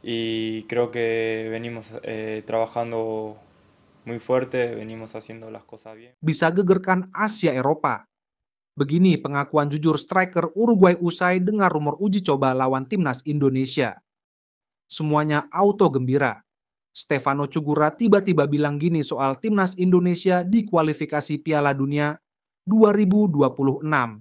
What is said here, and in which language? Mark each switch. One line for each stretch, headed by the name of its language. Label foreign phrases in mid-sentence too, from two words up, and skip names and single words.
Spanish: y creo que venimos trabajando muy fuerte, venimos haciendo las cosas bien.
Indonesian: Bisa gegerkan Asia Eropa. Begini pengakuan jujur striker Uruguay usai dengar rumor uji coba lawan timnas Indonesia. Semuanya auto gembira. Stefano Cugura tiba-tiba bilang gini soal timnas Indonesia di kualifikasi Piala Dunia 2026.